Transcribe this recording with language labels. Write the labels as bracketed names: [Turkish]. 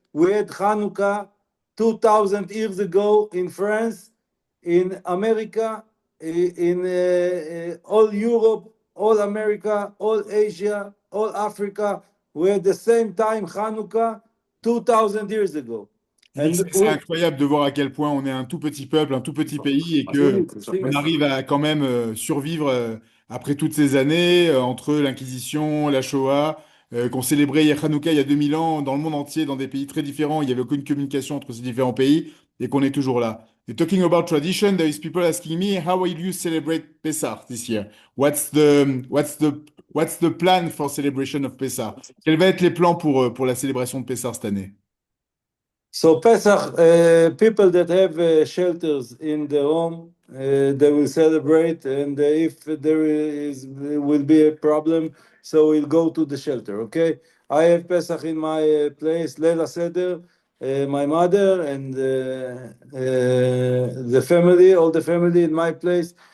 [English] We had Hanukkah 2,000 years ago in France, in America, in all Europe, all America, all Asia, all Africa. We had the same time Hanukkah 2,000 years ago. [French] il dit que [English] And [French] c'est incroyable de voir à quel point on est un tout petit peuple, un tout petit pays et que on arrive à quand même survivre après toutes ces années entre l'Inquisition, la Shoah, qu'on célébrait Hanouka il y a 2000 ans dans le monde entier, dans des pays très différents. Il n'y avait aucune communication entre ces différents pays et qu'on est toujours là. [English] Et talking about tradition, there is people asking me, how will you celebrate Pesach this year? What's the plan for celebration of Pesach? [French] Quels vont être les plans pour la célébration de Pesach cette année? [English] so Pesach, people that have shelters in their home, they will celebrate, and if there is will be a problem, so we'll go to the shelter. Okay, I have Pesach in my place, Leila Seder, my mother and the family, all the family in my place.